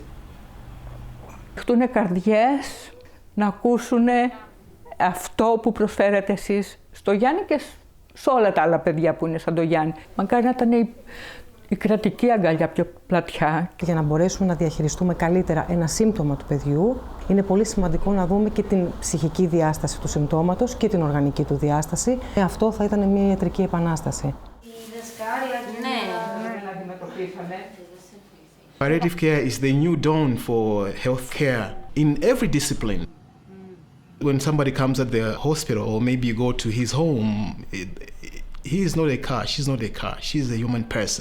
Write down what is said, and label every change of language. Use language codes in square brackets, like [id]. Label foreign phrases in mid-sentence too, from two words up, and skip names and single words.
[el] Χτούνε καρδιές να ακούσουν αυτό που προσφέρετε εσείς στο Γιάννη και σε όλα τα άλλα παιδιά που είναι σαν το Γιάννη. Μακάρι να ήταν η κρατική αγκαλιά πιο πλατιά. Για να μπορέσουμε να διαχειριστούμε καλύτερα ένα σύμπτωμα του παιδιού, είναι πολύ σημαντικό να δούμε και την ψυχική διάσταση του συμπτώματος και την οργανική του διάσταση. Αυτό θα ήταν μια ιατρική επανάσταση. [en] Palliative care is the new dawn for health care in every discipline. When somebody comes at the hospital or maybe you go to his home, he is not a car, she's not a car, she's a human person.